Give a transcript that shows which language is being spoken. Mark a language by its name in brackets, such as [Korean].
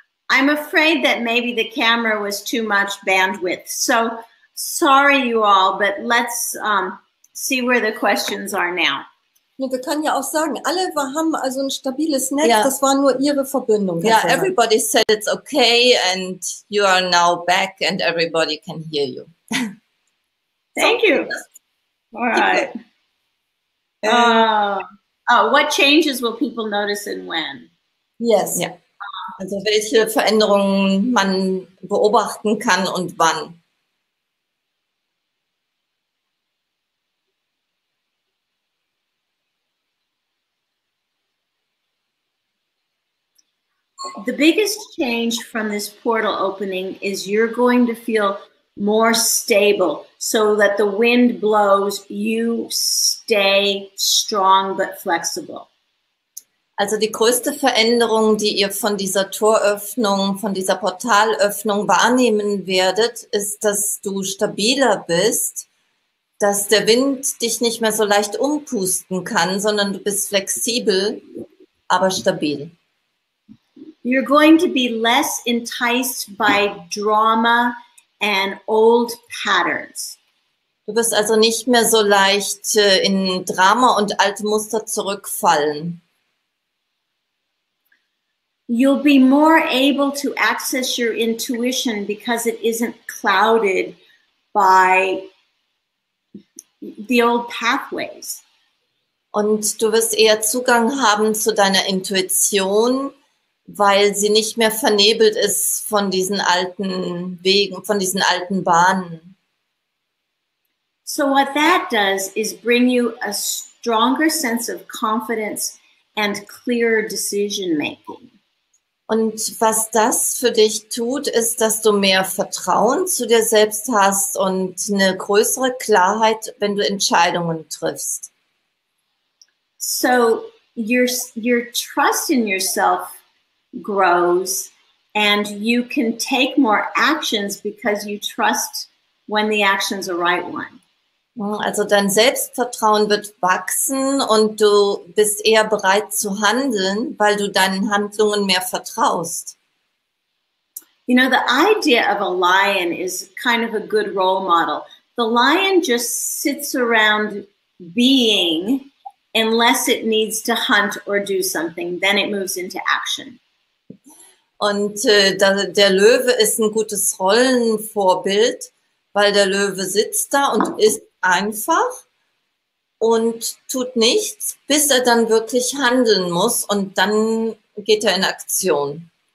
[English] I'm afraid that maybe the camera was too much bandwidth. So sorry, you all, but let's see where the questions are now. [German] Wir können ja auch sagen, alle haben also ein stabiles Netz, Ja. das war nur ihre Verbindung. [English] Yeah, everybody said it's okay and you are now back and everybody can hear you. Thank you. All right. What changes will people notice and when? Yes. [German] Ja. Also welche Veränderungen man beobachten kann und wann. [English] The biggest change from this portal opening is you're going to feel more stable so that the wind blows, you stay strong but flexible. [German] Also die größte Veränderung, die ihr von dieser Toröffnung, von dieser Portalöffnung wahrnehmen werdet, ist, dass du stabiler bist, dass der Wind dich nicht mehr so leicht umpusten kann, sondern du bist flexibel, aber stabil. [English] You're going to be less enticed by drama and old patterns. [German] Du wirst also nicht mehr so leicht in Drama und alte Muster zurückfallen. [English] You'll be more able to access your intuition because it isn't clouded by the old pathways. [German] Und du wirst eher Zugang haben zu deiner Intuition, weil sie nicht mehr vernebelt ist von diesen alten Wegen, von diesen alten Bahnen. [English] So what that does is bring you a stronger sense of confidence and clearer decision making. [German] Und was das für dich tut, ist, dass du mehr Vertrauen zu dir selbst hast und eine größere Klarheit, wenn du Entscheidungen triffst. [English] So your trust in yourself grows and you can take more actions because you trust when the action's the right one. [German] Also dein Selbstvertrauen wird wachsen und du bist eher bereit zu handeln, weil du deinen Handlungen mehr vertraust. [English] You know, the idea of a lion is kind of a good role model. The lion just sits around being unless it needs to hunt or do something, then it moves into action. [German] Und der Löwe ist ein gutes Rollenvorbild, weil der Löwe sitzt da und ist einfach und tut nichts, bis er dann wirklich handeln muss und dann geht er in Aktion.